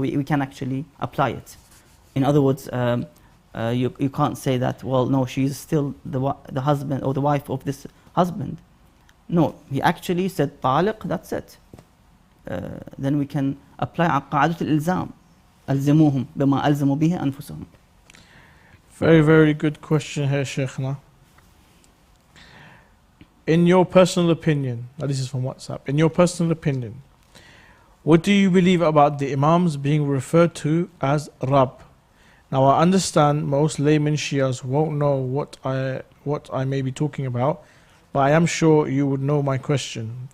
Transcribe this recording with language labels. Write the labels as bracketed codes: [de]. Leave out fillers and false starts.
[en] So we can actually apply it. In other words, you can't say that, well, no, she's still the husband or the wife of this husband. No, he actually said taliq, that's it. Then we can apply قاعدة الإلزام. [ar] ألزموهم بما ألزموا به أنفسهم. [en] Very, very good question here, Sheikhna. In your personal opinion, now this is from WhatsApp, in your personal opinion, what do you believe about the Imams being referred to as Rab? Now I understand most layman Shias won't know what I may be talking about, but I am sure you would know my question.